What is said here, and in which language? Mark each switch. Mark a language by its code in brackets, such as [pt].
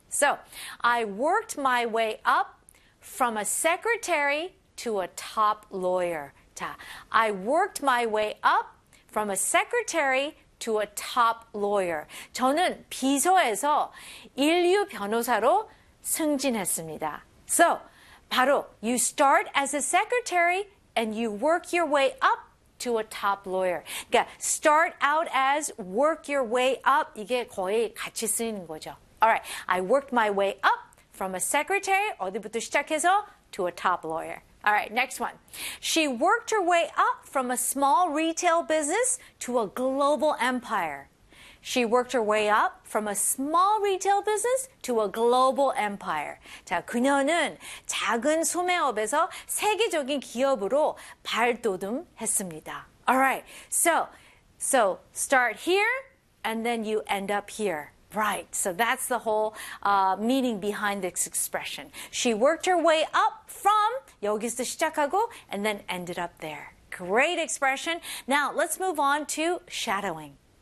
[en] So, I worked my way up from a secretary to a top lawyer. 자, I worked my way up from a secretary to a top lawyer. [ko] 저는 비서에서 일류 변호사로 승진했습니다. [en] So, [ko] 바로, [en] you start as a secretary and you work your way up to a top lawyer. [ko] 그러니까 [en] start out as, work your way up. [ko] 이게 거의 같이 쓰이는 거죠. [en] Alright, I worked my way up from a secretary, [ko] 어디부터 시작해서, [en] to a top lawyer. Alright, next one. She worked her way up from a small retail business to a global empire. She worked her way up from a small retail business to a global empire. [ko] 자, 그녀는 작은 소매업에서 세계적인 기업으로 발돋움했습니다. [en] Alright, so start here and then you end up here. Right, so that's the whole meaning behind this expression. She worked her way up from [ko] 여기서 시작하고 [en] and then ended up there. Great expression. Now, let's move on to shadowing.